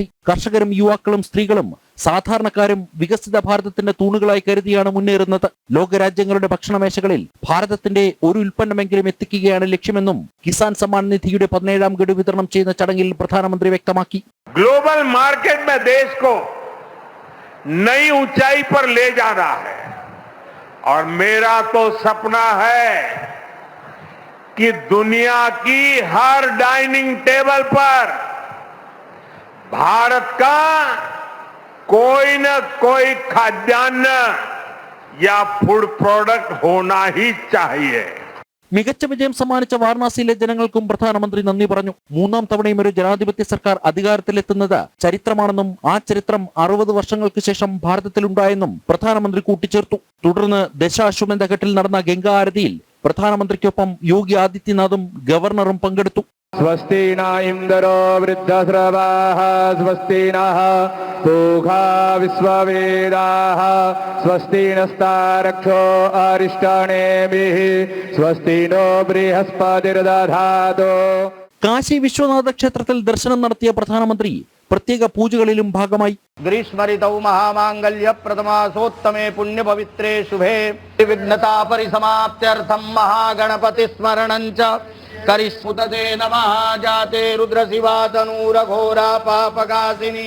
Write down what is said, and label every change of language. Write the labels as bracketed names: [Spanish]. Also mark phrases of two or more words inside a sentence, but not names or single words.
[Malayalam] കർഷകരും യുവാക്കളും സ്ത്രീകളും സാധാരണക്കാരും വികസിത ഭാരതത്തിന്റെ തൂണുകളായി കരുതിയാണ് മുന്നേറുന്നത്. ലോകരാജ്യങ്ങളുടെ ഭക്ഷണമേശകളിൽ ഭാരതത്തിന്റെ ഒരു ഉൽപ്പന്നമെങ്കിലും എത്തിക്കുകയാണ് ലക്ഷ്യമെന്നും കിസാൻ സമ്മാൻ നിധിയുടെ 17ാം ഗഡു വിതരണം ചെയ്യുന്ന ചടങ്ങിൽ പ്രധാനമന്ത്രി വ്യക്തമാക്കി. [English] global market [Hindi] में देश को नई ऊंचाई पर ले जा रहा है और मेरा तो सपना है कि दुनिया की हर [English] dining table [Hindi] पर भारत का कोई न कोई खाद्यान्न या [English] food product [Hindi] होना ही चाहिए. [Malayalam] മികച്ച വിജയം സമ്മാനിച്ച വാരണാസിയിലെ ജനങ്ങൾക്കും പ്രധാനമന്ത്രി നന്ദി പറഞ്ഞു. മൂന്നാം തവണയും ഒരു ജനാധിപത്യ സർക്കാർ അധികാരത്തിലെത്തുന്നത് ചരിത്രമാണെന്നും ആ ചരിത്രം 60 വർഷങ്ങൾക്ക് ശേഷം ഭാരതത്തിലുണ്ടായെന്നും പ്രധാനമന്ത്രി കൂട്ടിച്ചേർത്തു. തുടർന്ന് ദശാശ്വമേധ ഘട്ടിൽ നടന്ന ഗംഗാ ആരതിയിൽ പ്രധാനമന്ത്രിക്കൊപ്പം യോഗി ആദിത്യനാഥും ഗവർണറും പങ്കെടുത്തു. [Sanskrit] स्वस्ति न इंद्रो वृद्धश्रवाः स्वस्ति नः पूषा विश्ववेदाः स्वस्ति नस्तारक्षो अरिष्टानेमिः स्वस्ति नो बृहस्पतिर्दधातु. [Malayalam] കാശി വിശ്വനാഥ ക്ഷേത്രത്തിൽ ദർശനം നടത്തിയ പ്രധാനമന്ത്രി പ്രത്യേക പൂജകളിലും ഭാഗമായി. [Sanskrit] ഗ്രീഷ്മരിതൗ മഹാമാംഗല്യ പ്രഥമാസോത്തമേ പുണ്യപവിത്രേ ശുഭേ വിഘ്നതാ പരിസമാപ്ത്യർത്ഥം മഹാഗണപതി സ്മരണം ച കരിസ്മുതേ നമഃ ജാതേ രുദ്രശിവാതനൂരഘോരാ പാപകാസിനി.